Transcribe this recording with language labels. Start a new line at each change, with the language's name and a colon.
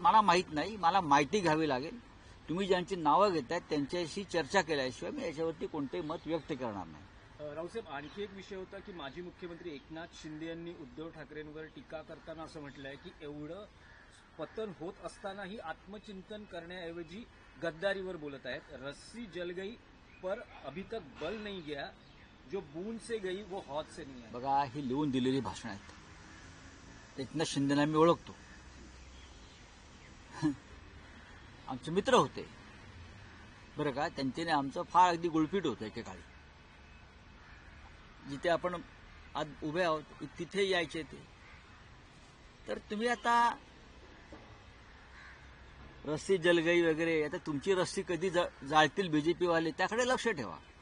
Marathi: मला माहीत नाही, मला माहिती घ्यावी लागेल. तुम्ही ज्यांची नावं घेताय त्यांच्याशी चर्चा केल्याशिवाय मी याच्यावरती कोणतेही मत व्यक्त करणार नाही. रावसाहेब, आणखी एक विषय होता की माजी मुख्यमंत्री एकनाथ शिंदे यांनी उद्धव ठाकरेंवर टीका करताना असं म्हटलंय की एवढं पतन होत असतानाही आत्मचिंतन करण्याऐवजी गद्दारीवर बोलत आहेत.
Hindi: रस्सी जल गई पर अभी तक बल नहीं गया, जो बूंद से गई वो हौद से नहीं आया.
Marathi: बघा, ही लिहून दिलेली भाषणं आहेत. एकनाथ शिंदेला मी ओळखतो. आमचे मित्र होते बरं का. त्यांच्याने आमचं फार अगदी गुळपीट होतं एकेकाळी. जिथे आपण आज उभे आहोत तिथे यायचे ते. तर तुम्ही आता रस्सी जलगई वगैरे, आता तुमची रस्सी कधी जाळतील बीजेपीवाले त्याकडे लक्ष ठेवा.